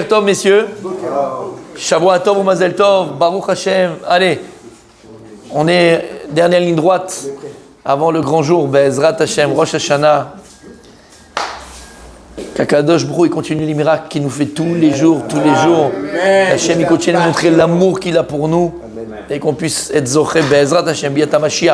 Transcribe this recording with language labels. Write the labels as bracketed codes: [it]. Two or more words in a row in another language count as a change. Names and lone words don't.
[he] בוקר טוב, messieurs. שבוע טוב ou מזל טוב. ברוך השם. [fr] Allez, on est dernière ligne droite avant le grand jour. [he] בעזרת השם, ראש השנה. [fr] Qu' [he] הקדוש ברוך הוא [fr] continue les miracles qu'il nous fait tous les jours. Hashem, il continue à montrer l'amour qu'il a pour nous. Et qu'on puisse être zoché [he] בעזרת השם, ביאת משיח.